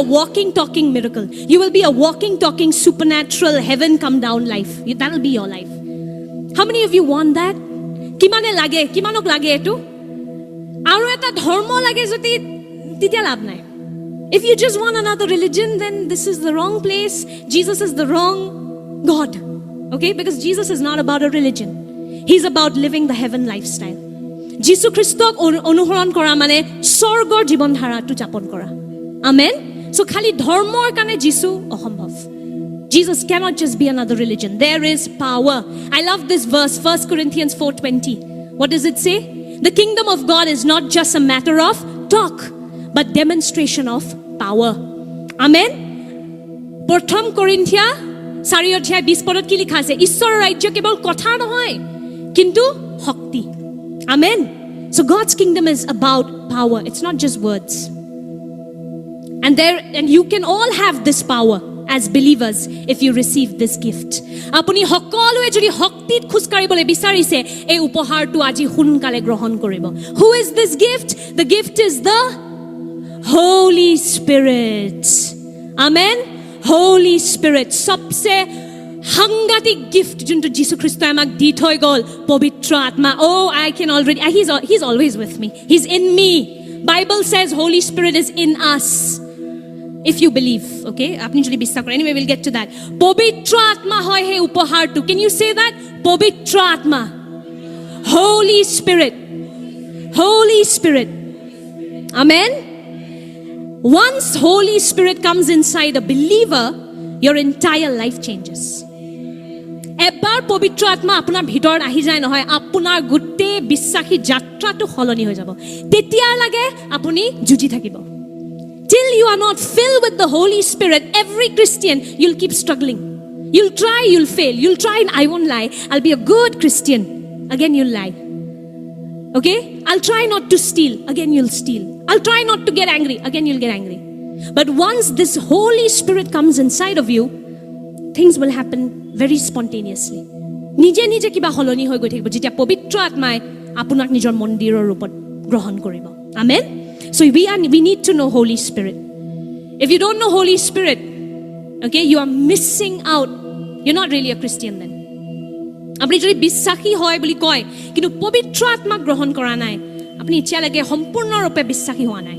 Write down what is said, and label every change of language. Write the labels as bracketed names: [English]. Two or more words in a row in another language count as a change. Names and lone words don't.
[English] walking talking miracle you will be a walking talking supernatural heaven come down life that will be your life how many of you want that [Assamese] কিমানক লাগে এটো আৰু এটা ধৰ্ম লাগে যদি তেতিয়া লাভ নাই [English] if you just want another religion then this is the wrong place Jesus is the wrong God okay because Jesus is not about a religion he's about living the heaven lifestyle [Assamese] যীশু খ্ৰীষ্টক অনুসৰণ কৰা মানে স্বৰ্গৰ জীৱন ধাৰাটো যাপন কৰা [English] amen So [Assamese] খালী ধৰ্মৰ কাৰণে যীশু অসম্ভৱ. [English] Jesus cannot just be another religion. There is power. I love this verse, 1 Corinthians 4:20. What does it say? The kingdom of God is not just a matter of talk, but demonstration of power. [Assamese] Amen. প্ৰথম কৰিন্থিয়া 4:20 কি লিখা আছে? ঈশ্বৰৰ ৰাজ্য কেৱল কথা নহয়, কিন্তু শক্তি. [English] Amen. So God's kingdom is about power. It's not just words. And you can all have this power as believers if you receive this gift. [Assamese] Apuni সকলোৱে যদি শক্তিত খুজকাৰিবলৈ বিচাৰিছে এই উপহাৰটো আজি সোনকালে গ্ৰহণ কৰিব. [English] Who is this gift? The gift is the Holy Spirit. Amen. Holy Spirit. [Assamese] सबसे সাংঘাতিক গিফট যোনটো যীশু খ্ৰীষ্টই আমাক দি থৈ গ'ল, পবিত্ৰ আত্মা. [English] Oh, I can already, he's always with me. He's in me. Bible says Holy Spirit is in us. If you believe, okay? [Bangla] আপনি যদি বিশ্বাস করেন. [English] Anyway, we'll get to that. [Assamese] পবিত্ৰ আত্মা হয় হে উপহাৰটো. [English] Can you say that? [Assamese] পবিত্ৰ আত্মা. [English] Holy Spirit. Holy Spirit. Amen. Once Holy Spirit comes inside a believer, your entire life changes. [Assamese] এবাৰ পবিত্ৰ আত্মা আপোনাৰ ভিতৰত আহি যায় নহয়, আপোনাৰ গোটেই বিশ্বাসী যাত্ৰাটো সলনি হৈ যাব. তেতিয়া লাগে আপুনি যুঁজি থাকিব. [English] Till you are not filled with the Holy Spirit, every Christian, you'll keep struggling. You'll try, you'll fail. You'll try and I won't lie. I'll be a good Christian. Again, you'll lie. Okay? I'll try not to steal. Again, you'll steal. I'll try not to get angry. Again, you'll get angry. But once this Holy Spirit comes inside of you, things will happen very spontaneously. [Assamese] নিজে নিজে কিবা সলনি হৈ গৈ থাকিব যেতিয়া পবিত্ৰ আত্মাই আপোনাক নিজৰ মন্দিৰৰ ৰূপত গ্ৰহণ কৰিব. [English] Amen. So we need to know Holy Spirit. If you don't know Holy Spirit, okay, you are missing out. You're not really a Christian then. [Assamese] আপুনি যদি বিশ্বাসী হয় বুলি কয় কিন্তু পবিত্ৰ আত্মাক গ্ৰহণ কৰা নাই, আপুনি এতিয়ালৈকে সম্পূৰ্ণৰূপে বিশ্বাসী হোৱা নাই.